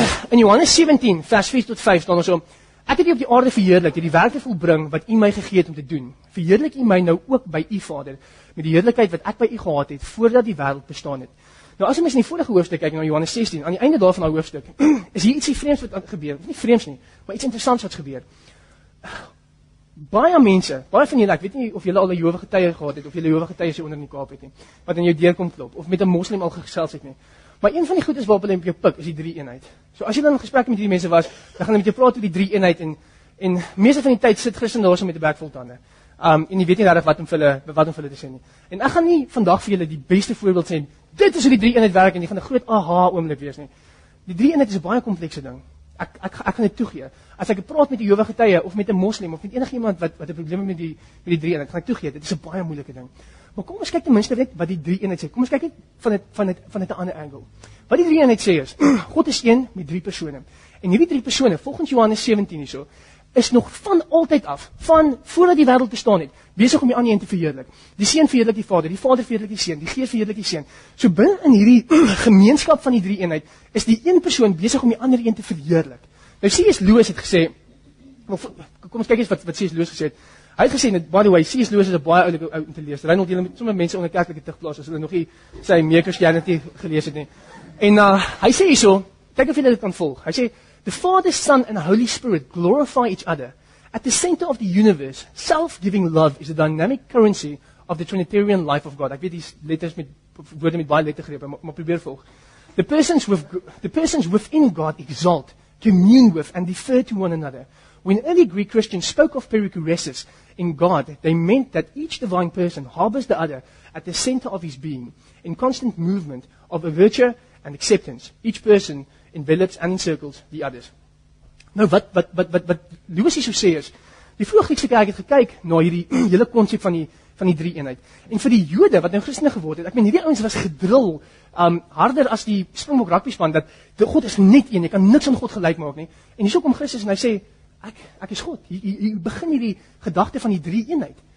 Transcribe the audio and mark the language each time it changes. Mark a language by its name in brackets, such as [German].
[Afrikaans] In Johannes 17 vers 4 tot 5 staan ons so: Ek het U op die aarde verheerlik, die werke volbring wat U my gegee het om te doen. Verheerlik U my nou ook by U Vader, met die heerlikheid wat ek by U gehad het voordat die wêreld bestaan het. Nou as jy mens in die vorige hoofstuk kyk na Johannes 16, aan die einde daarvan daai hoofstuk, is hier ietsie vreemds wat gebeur. Nie vreemds nie, maar iets interessants wat gebeur. Baie mense, baie van julle, ek weet nie of julle al 'n Jehova getuie gehad het of julle Jehova getuies hier onder in die Kaap het nie, wat in jou deur kom klop of met 'n moslim al gesels het nie. Maar een van die goedes waarop hulle op jou pik is die 3-eenheid. So as jy dan in gesprek met hierdie mense was, dan gaan hulle met jou praat oor die 3-eenheid en meeste van die tyd sit Christen daarso met 'n bek vol tande. En jy weet nie regtig wat om vir hulle te sê nie. En ek gaan nie vandag vir julle die beste voorbeeld sê, dit is hoe die 3-eenheid werk en jy gaan 'n groot aha oomblik wees nie. Die 3-eenheid is 'n baie komplekse ding. Ek gaan dit toegee. As ek praat met 'n Jehova getuie of met 'n moslim of met enigiemand wat 'n probleem het met die 3-eenheid, gaan ek toegee, dit is 'n baie moeilike ding. Maar kom ons kyk ten minste net wat die 3-eenheid sê. Kom ons kyk net van 'n ander angle. Wat die 3-eenheid sê is, God is een met 3 persone. En hierdie 3 persone, volgens Johannes 17 hierso, is nog van altyd af, van voordat die wêreld bestaan het, besig om die ander een te verheerlik. Die Seun verheerlik die Vader verheerlik die Seun, die Gees verheerlik die Seun. So binne in hierdie gemeenskap van die 3-eenheid is die een persoon besig om die ander een te verheerlik. Nou C.S. Lewis het gesê, kom ons kyk eens wat C.S. Lewis gesê het. Hy het gesê, [English] by the way, [Afrikaans] C.S. Lewis is 'n baie oulike ou om te lees. Reinhold, julle met sommer mense onder kerklike tugplaas as hulle nog nie sy Mere Christianity gelees het nie. En hy sê hierso, kyk of jy dit kan volg. Hy sê, [English] the Father, Son and Holy Spirit glorify each other. At the center of the universe, self-giving love is the dynamic currency of the Trinitarian life of God. [Afrikaans] Ek weet die letters met woorde met baie lettergrepe, maar probeer volg. [English] The persons within God exalt, commune with and defer to one another. When early Greek Christians spoke of perichoresis in God, they meant that each divine person harbors the other at the center of his being, in constant movement of averture and acceptance. Each person envelops and encircles the others. [Afrikaans] Nou wat Lewis hier so sê is, die vroeë Griekse kerk het gekyk na hierdie hele konsep van die 3-eenheid. En vir die Jode wat nou Christene geword het, ek meen hierdie ouens was gedrill harder as die Springbok rugby span dat God is net een, jy kan niks aan God gelyk maak nie. En hierso kom Christus en hy sê ek is God. Hier begin hierdie gedagte van die 3-eenheid.